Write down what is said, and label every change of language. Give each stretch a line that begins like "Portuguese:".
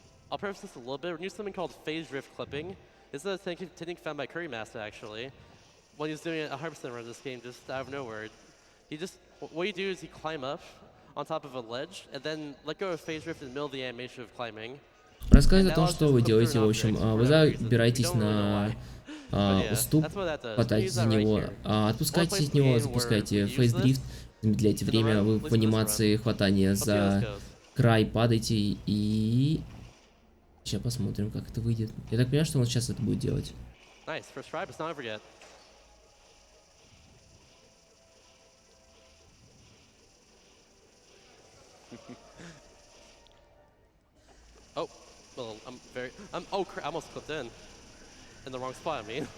English: I'll preface this a little bit. We're using something called phase drift clipping. This is a technique found by Curry Master actually. When he's doing a 100% run of this game just out of nowhere. What you do is you climb up on top of a ledge and then let go of phase drift in the middle of the animation of climbing.
Russian: Рассказывает о том, что вы делаете. В общем, вы забираетесь на уступ, хватаетесь за него, отпускаетесь от него, запускаете фейсдрифт, замедляете время, вы в анимации хватания за край падаете и... Сейчас посмотрим, как это выйдет. Я так понимаю, что он сейчас это будет делать.
English: Nice, first try, but it's not over yet. Oh, well, I almost clipped in the wrong spot, I mean.